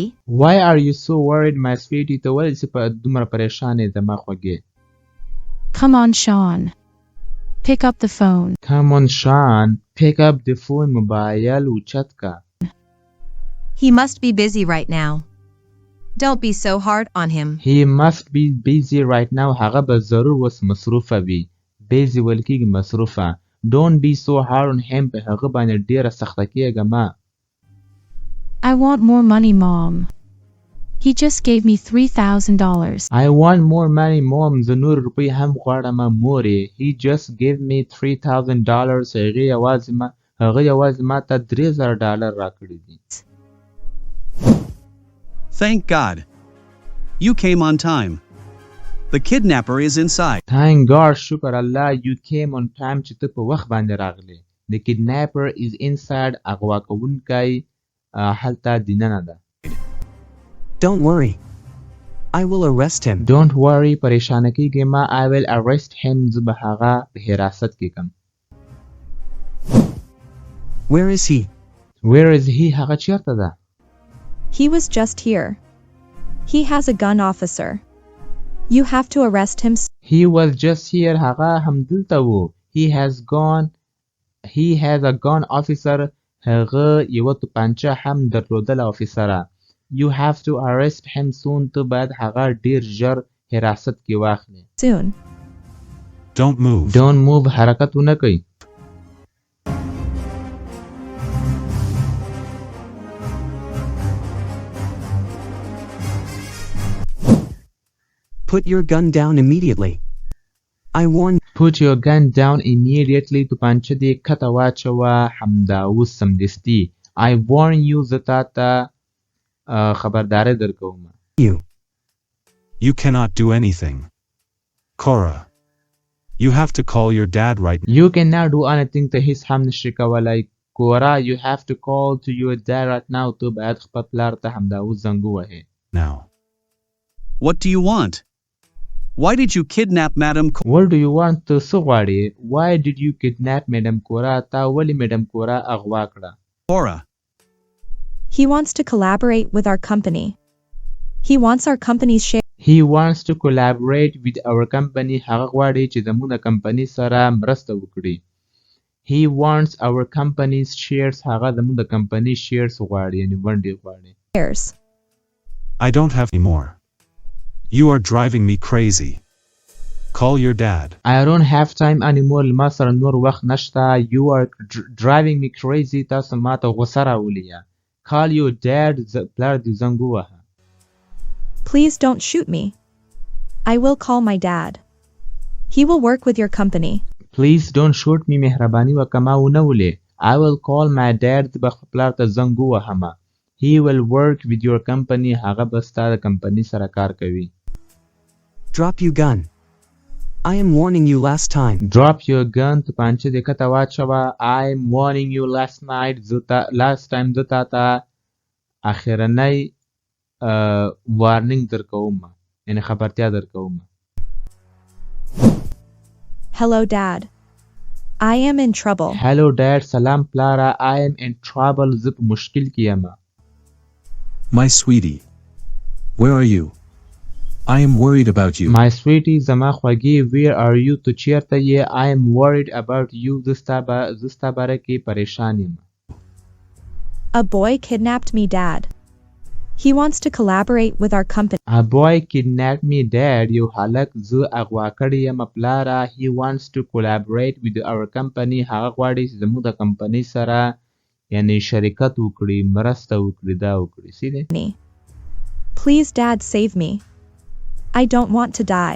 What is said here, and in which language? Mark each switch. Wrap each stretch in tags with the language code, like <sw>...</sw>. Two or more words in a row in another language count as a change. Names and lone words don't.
<en>Why are you so worried, my sweetie?</en> <ps>ته ولې چې په دومره پریشان یې زما خوږې؟</ps> <en>Come on, Sean. Pick up the phone. Come on, Sean. Pick up the phone.</en> <ps>موبایل اوچت کړه.</ps> <en>He must be busy right now. Don't be so hard on him. He must be busy right now.</en> <ps>هغه به ضرور وس مصروفه وي. Busy ویل کېږي مصروفه.</ps> <en>Don't be so hard on him.</en> <ps>په هغه باندې ډېره سخته کېږه مه.</ps> <en>I want more money, Mom. He just gave me $3,000. I want more money, Mom.</en> <ps>زه نور روپۍ هم غواړم مورې.</ps> <en>He just gave me $3,000.</en> <ps>هغه یوازې ما ته $3,000 راکړي دي.</ps> <en>Thank God. You came on time. The kidnapper is inside. Thank God.</en> <ps>شکر الله.</ps> <en>You came on time.</en> <ps>چې ته په وخت باندې راغلی.</ps> <en>The kidnapper is inside.</en> <ps>اغوا کوونکی هلته دننه ده.</ps> <en>Don't worry. I will arrest him. Don't worry.</en> <ps>پریشانه کېږئ مه.</ps> <en>I will arrest him.</en> <ps>زه به هغه په حراست کې کړم.</ps> <en>Where is he? Where is he?</en> <ps>هغه چېرته ده؟</ps> <en>He was just here. He has a gun, officer. You have to arrest him. He was just here.</en> <ps>هغه همدلته و.</ps> <en>He has a gun, officer.</en> <ps>هغه یوه توپانچه هم درلودله افیسره.</ps> <en>You have to arrest him soon.</en> <ps>ته باید هغه ډیر ژر حراست کې واخلې.</ps> <en>Soon. Don't move. Don't move.</en> <ps>حرکت ونه کوي.</ps> <en>Put your gun down immediately. I warn. Put your gun down immediately.</en> <ps>توپانچه دې کته واچوه همدا اوس سمدستي.</ps> <en>I warn you.</en> <ps>زه تا ته خبرداری درکوم.</ps> <en>You cannot do anything. Cora. You have to call your dad right now. You cannot do anything</en> <ps>ته هیڅ هم نشي کولای.</ps> <en>کورا you have to call to your dad right now.</en> <ps>تو باید خپل پلار ته همدا اوس زنګ ووهې.</ps> <en>Now. What do you want? Why did you kidnap Madam Cora? What do you want</en> <ps>ته څه غواړې؟</ps> <en>Why did you kidnap Madam Cora?</en> <ps>تا ولې Madam Cora اغوا کړه؟</ps> <en>He wants to collaborate with our company. He wants our company's share. He wants to collaborate with our company.</en> <ps>هغه غواړي چې زموږ د کمپنۍ سره مرسته وکړي.</ps> <en>He wants our company's shares.</en> <ps>هغه زموږ د کمپنۍ shares غواړي یعنی ونډې غواړي.</ps> <en>Shares. I don't have any more. You are driving me crazy. Call your dad. I don't have time anymore.</en> <ps>ما سره نور وخت نشته.</ps> <en>You are driving me crazy.</en> <ps>تاسو ماته غوسه راولي.</ps> <en>Call your dad.</en> <ps>پلار دې زنګ ووهه.</ps> <en>Please don't shoot me. I will call my dad. He will work with your company. Please don't shoot me.</en> <ps>مهرباني وکړه ما ونه ولې.</ps> <en>I will call my dad.</en> <ps>به خپل پلار ته زنګ ووهم.</ps> <en>He will work with your company.</en> <ps>هغه به ستا د کمپنۍ سره کار کوي.</ps> <en>Drop your gun. I am warning you last time. Drop your gun.</en> <ps>توپانچه دې کته واچوه.</ps> <en>I am warning you last time</en> <ps>زه تا ته اخرنۍ وارنینګ درکوم یعنی خبرتیا درکوم.</ps> <en>Hello dad. I am in trouble. Hello dad.</en> <ps>سلام پلاره.</ps> <en>I am in trouble.</en> <ps>زه په مشکل کې یم.</ps> <en>My sweetie. Where are you? I am worried about you. My sweetie</en> <ps>زما خوږی.</ps> <en>Where are you?</en> <ps>تو چیرته یې؟</ps> <en>I am worried about you.</en> <ps>زه ستا باره کې پریشان یم.</ps> <en>A boy kidnapped me dad. He wants to collaborate with our company. A boy kidnapped me dad.</en> <ps>یو هلک زه اغوا کړی یم پلاره.</ps> <en>He wants to collaborate with our company.</en> <ps>هغه غواړي چې زموږ د کمپنۍ سره یعنی شرکت وکړي مرسته وکړي دا وکړي. سیده.</ps> <en>Please dad save me. I don't want to die.</en>